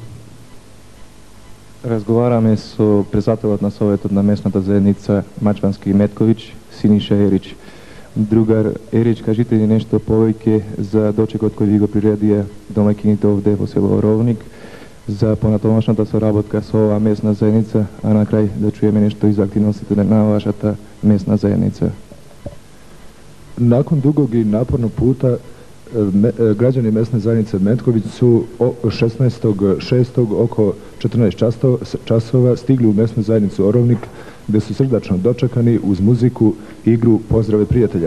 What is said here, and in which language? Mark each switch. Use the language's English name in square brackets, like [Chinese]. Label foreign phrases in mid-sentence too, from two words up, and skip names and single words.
[Macedonian] Разговараме со председателот на Советот на местната заедница Мачвански Метковиќ, Синиша Ерич. Другар Ерич, кажите ни нешто повеќе за дочекот кој ви го приредија домаќините овде во село Оровник, за понатомашната соработка со оваа местна заедница, а на крај да чуеме нешто и за активностите на вашата местна заедница. [Serbian] Nakon dugog i napornog puta, građani mesne zajednice Metković su 16.6. oko 14 časova stigli u mesnu zajednicu Orovnik, gde su srdačno dočekani uz muziku, igru, pozdrave prijatelja.